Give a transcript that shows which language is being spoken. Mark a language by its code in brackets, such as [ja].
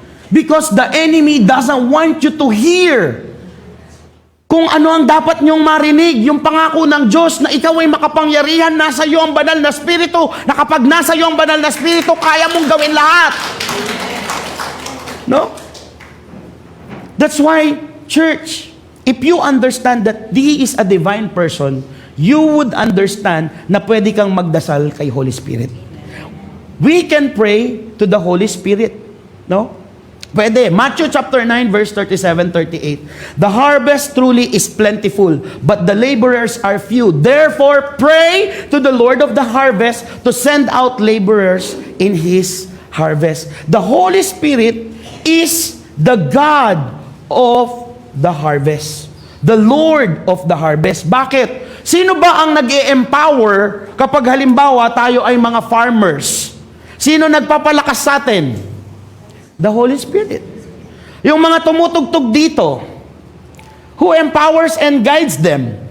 [en] Because the enemy doesn't want you to hear [tl] kung ano ang dapat niyong marinig, yung pangako ng Diyos na ikaw ay makapangyarihan, nasa iyo ang banal na spirito, na kapag nasa iyo ang banal na spirito, kaya mong gawin lahat. No? [en] That's why, church, if you understand that He is a divine person, you would understand [tl] na pwede kang magdasal kay Holy Spirit. [en] We can pray to the Holy Spirit. No? [tl] Pwede. [en] Matthew chapter 9, verse 37-38. The harvest truly is plentiful, but the laborers are few. Therefore, pray to the Lord of the harvest to send out laborers in His harvest. The Holy Spirit is the God of the harvest. The Lord of the harvest. [tl] Bakit? Sino ba ang nag-e-empower kapag halimbawa tayo ay mga farmers? Sino nagpapalakas sa atin? The Holy Spirit. Yung mga tumutugtog dito, [en] who empowers and guides them?